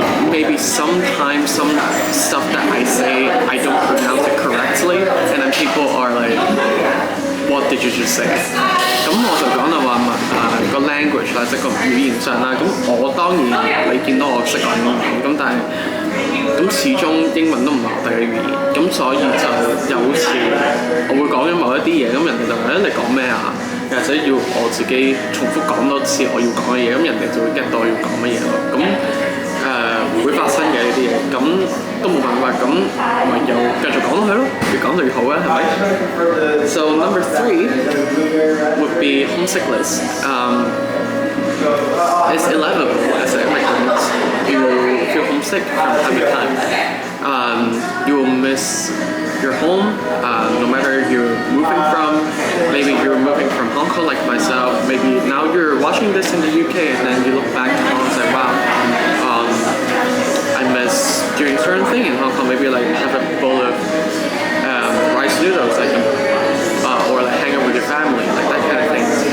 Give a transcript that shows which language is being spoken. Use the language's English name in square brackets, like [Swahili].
[English] Maybe sometimes some stuff that I say, I don't pronounce it correctly, and then people are like, what did you just say? [Cantonese] 咁我就講啦話個 language 啦，即係個語言上啦。咁我當然你見到我識講英文，咁但係咁始終英文都唔係我哋嘅語言，咁所以就有時我會講咗某一啲嘢，咁人哋就話你講咩啊？或者要我自己重複講多次我要講嘅嘢，咁人哋就會 get 到我要講乜嘢咯。咁會發生嘅呢啲嘢，咁都冇辦法，咁咪又繼續講落去咯，越講就越好啊，係咪？ [English] So number 3 would be homesickness. It's inevitable as an immigrant. You will feel homesick from time to time. You will miss your home, no matter you're moving from. Maybe you're moving from Hong Kong like myself. Maybe now you're watching this in the UK and then you look back to Hong Kong and say, wow, I miss doing certain thing in Hong Kong. Maybe like have a bowl of rice noodles, like, or like hang out with your family, like that kind of thing.